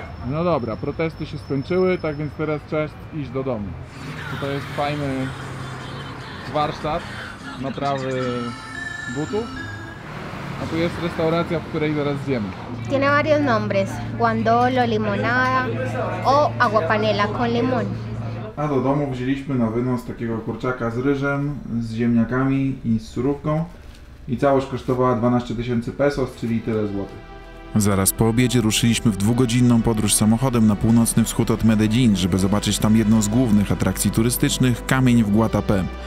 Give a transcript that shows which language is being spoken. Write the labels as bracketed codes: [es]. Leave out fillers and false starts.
[pl] No dobra, protesty się skończyły, tak więc teraz czas iść do domu. Tutaj jest fajny warsztat naprawy butów, a tu jest restauracja, w której zaraz zjemy. [es] Tiene varios nombres, guandolo, limonada o aguapanela con limón. [pl] A do domu wzięliśmy na wynos takiego kurczaka z ryżem, z ziemniakami i z surówką i całość kosztowała 12 000 pesos, czyli tyle złotych. Zaraz po obiedzie ruszyliśmy w 2-godzinną podróż samochodem na północny wschód od Medellin, żeby zobaczyć tam jedną z głównych atrakcji turystycznych – kamień w Guatapé.